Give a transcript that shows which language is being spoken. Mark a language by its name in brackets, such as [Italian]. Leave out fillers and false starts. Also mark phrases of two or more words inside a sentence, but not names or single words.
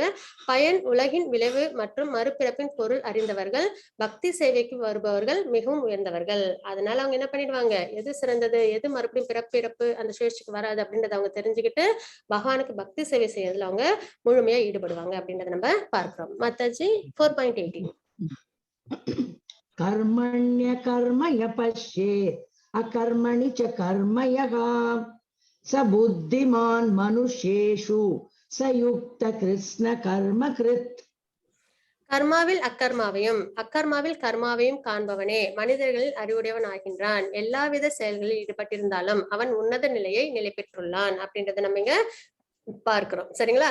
[Tamil] பயன், உலகின் விளைவு மற்றும் மறுபிறப்பின் பொருள் அறிந்தவர்கள், பக்தி சேவைக்கு வருபவர்கள் மிகவும் உயர்ந்தவர்கள். அதனால அவங்க என்ன பண்ணிடுவாங்க? எது சிறந்தது, எது மறுபடியும் பிறப்பு அந்த சுழற்சிக்கு வராது அப்படின்றத அவங்க தெரிஞ்சுக்கிட்டு பகவானுக்கு பக்தி சேவை செய்யறதுல அவங்க முழுமையா ஈடுபடுவாங்க அப்படின்றத நம்ம பார்க்கிறோம். மாதாஜி 4.18 [Sanskrit] कर्मण्य कर्म य पश्येत् अकर्मणि च कर्म यः स बुद्धिमान् मनुष्येषु सयुक्त कृत्स्न कर्म कृत्. [Tamil] கர்மாவில் அக்கர்மாவையும் அக்கர்மாவில் கர்மாவையும் காண்பவனே மனிதர்களில் அறிவுடையவன் ஆகின்றான். எல்லாவித செயல்களில் ஈடுபட்டிருந்தாலும் அவன் உன்னத நிலையை நிலை பெற்றுள்ளான் அப்படின்றத நம்ம இங்க பார்க்கிறோம். சரிங்களா?